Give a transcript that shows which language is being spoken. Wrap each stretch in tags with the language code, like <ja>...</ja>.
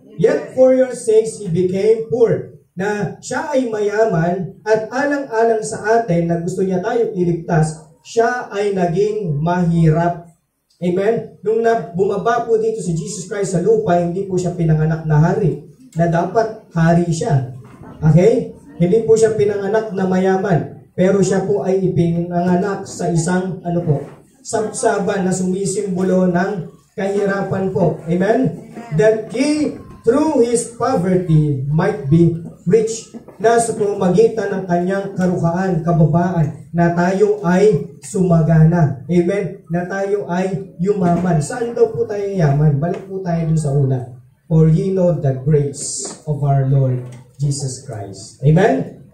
<en>Yet for your sakes He became poor.</en> <tl>Na siya ay mayaman at alang-alang sa atin na gusto niya tayo iligtas, siya ay naging mahirap. Amen? Nung bumaba po dito si Jesus Christ sa lupa, hindi po siya pinanganak na hari, na dapat hari siya. Okay? Hindi po siya pinanganak na mayaman. Pero siya po ay ipinanganak sa isang, sabsaban na sumisimbolo ng kahirapan po. Amen?</tl> <en>That He, through His poverty, might be rich.</en> <tl>Na sa pamamagitan ng kanyang karukaan, kababaan, na tayo ay sumagana. Amen? Na tayo ay yumaman. Saan daw po tayo yaman? Balik po tayo dun sa una.</tl> <en>For ye know the grace of our Lord Jesus Christ. Amen?</en>